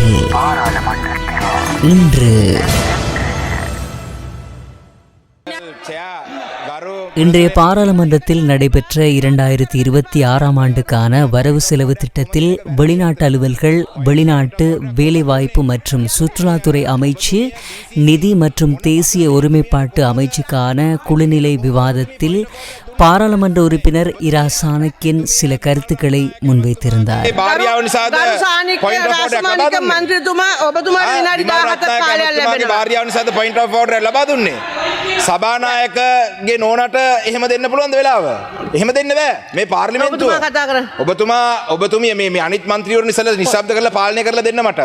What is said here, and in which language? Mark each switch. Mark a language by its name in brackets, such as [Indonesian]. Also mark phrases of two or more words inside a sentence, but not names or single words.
[Tamil] இன்று இன்றைய பாராளுமன்றத்தில் நடைபெற்ற 2026ஆம் ஆண்டுக்கான வரவு செலவு திட்டத்தில் வெளிநாட்டு அலுவல்கள், வெளிநாட்டு வேலைவாய்ப்பு மற்றும் சுற்றுலாத்துறை அமைச்சு, நிதி மற்றும் தேசிய ஒருமைப்பாட்டு அமைச்சுக்கான குழுநிலை விவாதத்தில் பாராளுமன்ற உறுப்பினர் இரா சாணக்கியன் சில கருத்துக்களை முன்வைத்திருந்தார். [Sinhala] සභානායකගේ නෝනට එහෙම දෙන්න පුළුවන්ද වෙලාව? එහෙම දෙන්න බෑ. මේ පාර්ලිමේන්තුව. ඔබතුමිය මේ අනිත් මන්ත්‍රීවරුන් ඉස්සෙල්ලා නිශ්ශබ්ද කරලා පාලනය කරලා දෙන්න මට.